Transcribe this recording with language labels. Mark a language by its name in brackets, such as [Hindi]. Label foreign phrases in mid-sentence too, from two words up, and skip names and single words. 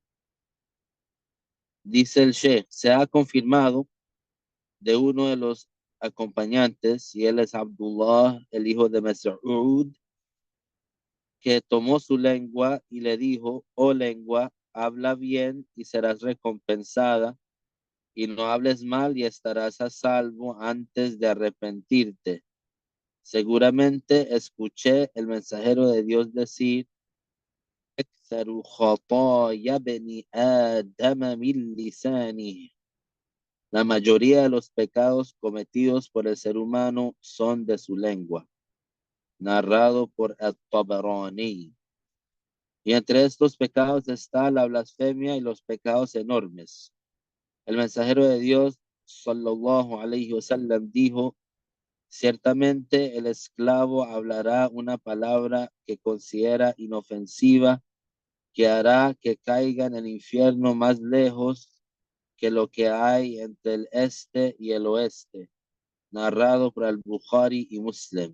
[Spanish] Dice el Sheikh, se ha confirmado de uno de los acompañantes, y él es Abdullah, el hijo de Mas'ud, que tomó su lengua y le dijo, oh lengua, habla bien y serás recompensada, y no hables mal y estarás a salvo antes de arrepentirte. Seguramente escuché el mensajero de Dios decir, [Arabic] أكثر خطايا بني آدم من لسانه. [Spanish] La mayoría de los pecados cometidos por el ser humano son de su lengua. Narrado por At-Tabarani. Y entre estos pecados está la blasfemia y los pecados enormes. El mensajero de Dios, [Arabic] صلى الله عليه وسلم, [Spanish] dijo, ciertamente el esclavo hablará una palabra que considera inofensiva, que hará que caiga en el infierno más lejos que lo que hay entre el este y el oeste, narrado por el Bukhari y Muslim.